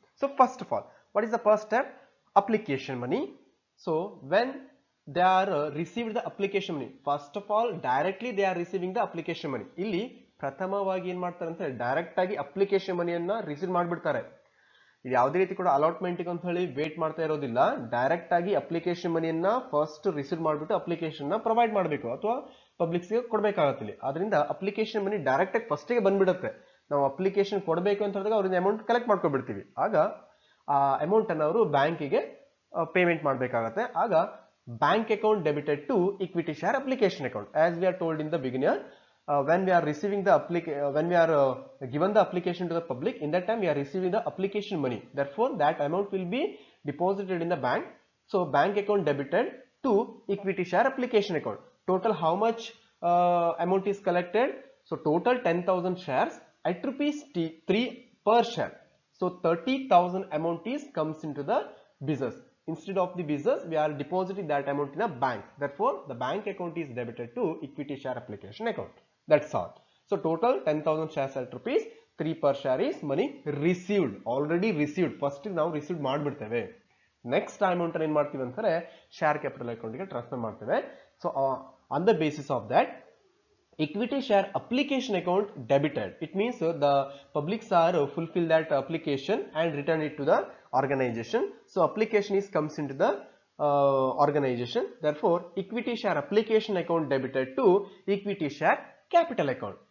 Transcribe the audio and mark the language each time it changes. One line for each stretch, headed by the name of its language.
English: So first of all, what is the first step? Application money. So when they are received the application money, first of all directly they are receiving the application money.
Kannada: ಇಲ್ಲಿ ಪ್ರಥಮವಾಗಿ ಏನು ಮಾಡ್ತಾರೆ ಅಂತ direct ಆಗಿ application ಮನಿಯನ್ನ receive ಮಾಡಿಬಿಡ್ತಾರೆ. ಇದು ಯಾವುದೇ ರೀತಿ ಕೂಡ ಅಲಾಟ್ಮೆಂಟ್ ಅಂತ ಹೇಳಿ ವೇಟ್ ಮಾಡ್ತಾ ಇರೋದಿಲ್ಲ. ಡೈರೆಕ್ಟ್ ಆಗಿ ಅಪ್ಲಿಕೇಶನ್ ಮನಿಯನ್ನ ಫಸ್ಟ್ ರಿಸೀವ್ ಮಾಡಿಬಿಟ್ಟು ಅಪ್ಲಿಕೇಶನ್ ನ ಪ್ರೊವೈಡ್ ಮಾಡಬೇಕು ಅಥವಾ ಪಬ್ಲಿಕ್ಸ್ ಗೆ ಕೊಡಬೇಕಾಗುತ್ತೆ. ಅದರಿಂದ ಅಪ್ಲಿಕೇಶನ್ ಮನಿ ಡೈರೆಕ್ಟ್ ಆಗಿ ಫಸ್ಟ್ ಗೆ ಬಂದ್ಬಿಡುತ್ತೆ. ನಾವು ಅಪ್ಲಿಕೇಶನ್ ಕೊಡಬೇಕು ಅಂತ ಹೇಳಿದಾಗ ಅವ್ರಿಂದ ಅಮೌಂಟ್ ಕಲೆಕ್ಟ್ ಮಾಡ್ಕೊಬಿಡ್ತೀವಿ. ಆಗ ಆ ಅಮೌಂಟ್ ಅನ್ನು ಅವರು ಬ್ಯಾಂಕಿಗೆ ಪೇಮೆಂಟ್ ಮಾಡಬೇಕಾಗುತ್ತೆ. ಆಗ
English: bank account debited to equity share application account. As we are told in the beginner, when we are receiving the when we are given the application to the public, in that time we are receiving the application money. Therefore that amount will be deposited in the bank. So bank account debited to equity share application account. Total how much amount is collected? So total 10,000 shares at rupees 3 per share. So 30,000 amount is comes into the business. Instead of the business, we are depositing that amount in a bank. Therefore the bank account is debited to equity share application account. That's all. So total 10,000 shares at rupees 3 per share is money received, already received. First now received
Kannada: ಮಾಡಿಬಿಡ್ತೇವೆ. Next amount ಏನು ಮಾಡ್ತೀವಿ ಅಂತಾರೆ share capital account ಗೆ transfer ಮಾಡ್ತೇವೆ.
English: So on the basis of that equity share application account debited. It means the publics are fulfill that application and return it to the organization. So application is comes into the organization. Therefore equity share application account debited to equity share capital account.